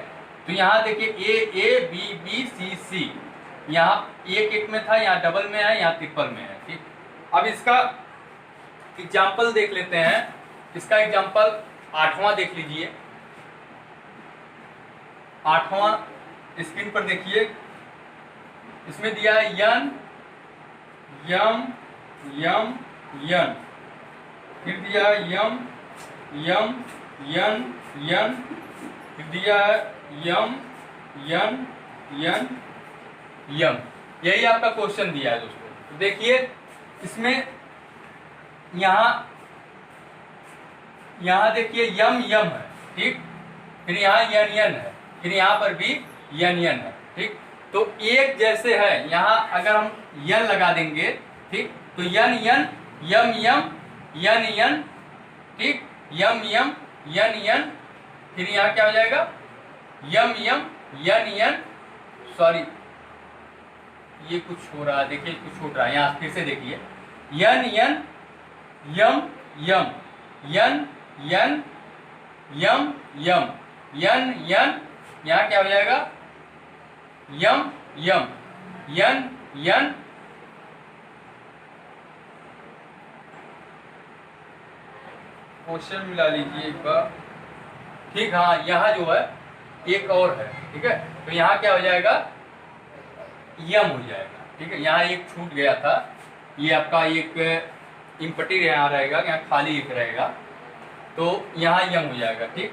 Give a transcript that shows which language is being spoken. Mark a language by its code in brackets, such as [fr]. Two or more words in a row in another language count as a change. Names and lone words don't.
[hi] तो यहाँ देखिए ए बी बी सी सी, यहाँ एक में था, यहाँ डबल में है, यहाँ ट्रिपल में है, ठीक। अब इसका एग्जाम्पल देख लेते हैं। इसका एग्जाम्पल 8वां देख लीजिए। 8वां स्क्रीन पर देखिए, इसमें दिया है यन यम यम यन, फिर दिया है यम यम यन यन, फिर दिया है यम यन यन यम। यही आपका क्वेश्चन दिया है दोस्तों। तो देखिए इसमें यहाँ देखिए यम यम है, ठीक। फिर यहाँ यन यन है, फिर यहाँ पर भी यन यन है, ठीक। तो एक जैसे है, यहाँ अगर हम यन लगा देंगे, ठीक, तो यन यन यम यम यन यन, ठीक, यम यम यन यन, फिर यहाँ क्या हो जाएगा यम यम यन यन, सॉरी ये कुछ हो रहा है, देखिए कुछ हो रहा है, यहाँ फिर से देखिए यन यन यम यम यन यन यम यम यन यन, यहाँ क्या हो जाएगा यम यम यन यन, क्वेश्चन मिला लीजिए एक बार, ठीक। हाँ यहाँ जो है एक और है, ठीक है। तो यहाँ क्या हो जाएगा यम हो जाएगा, ठीक है। यहाँ एक छूट गया था, ये आपका एक इम्पटी यहाँ रहेगा, यहाँ खाली एक रहेगा, तो यहाँ यम हो जाएगा, ठीक।